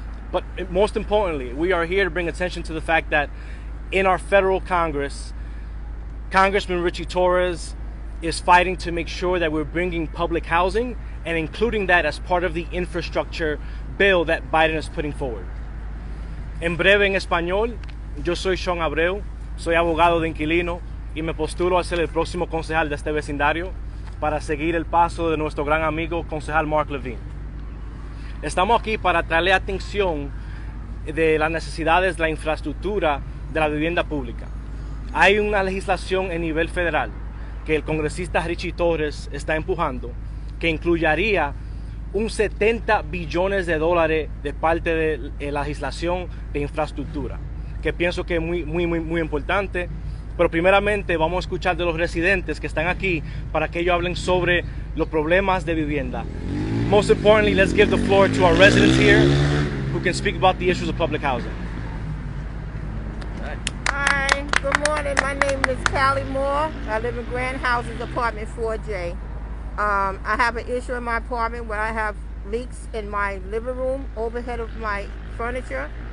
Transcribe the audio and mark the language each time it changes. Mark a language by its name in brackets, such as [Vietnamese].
[English] But most importantly, we are here to bring attention to the fact that in our federal Congress, Congressman Ritchie Torres is fighting to make sure that we're bringing public housing and including that as part of the infrastructure bill that Biden is putting forward. [Spanish] En breve, en español, yo soy Shaun Abreu, soy abogado de inquilino y me postulo a ser el próximo concejal de este vecindario para seguir el paso de nuestro gran amigo concejal Mike Levine. Estamos aquí para traerle atención de las necesidades de la infraestructura de la vivienda pública. Hay una legislación en nivel federal que el congresista Ritchie Torres está empujando que incluiría un 70 billones de dólares de parte de la legislación de infraestructura, que pienso que es muy importante. Pero primeramente vamos a escuchar de los residentes que están aquí para que ellos hablen sobre los problemas de vivienda. [English] Most importantly, let's give the floor to our residents here who can speak about the issues of public housing. Hi, good morning. My name is Callie Moore. I live in Grand Houses, apartment 4J. I have an issue in my apartment where I have leaks in my living room, overhead of my furniture.